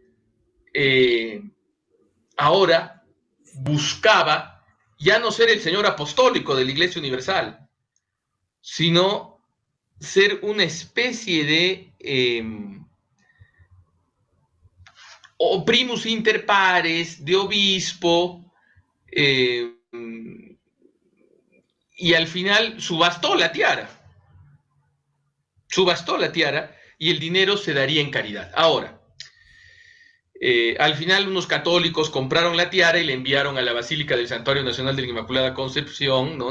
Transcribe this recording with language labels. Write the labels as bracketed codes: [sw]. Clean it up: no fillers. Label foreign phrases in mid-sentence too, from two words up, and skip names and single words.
[es] ahora buscaba ya no ser el señor apostólico de la Iglesia Universal, sino ser una especie de o [la] primus inter pares, [es] de obispo, y al final subastó la tiara y el dinero se daría en caridad. Ahora, al final unos católicos compraron la tiara y la enviaron a la Basílica del Santuario Nacional de la Inmaculada Concepción, ¿no?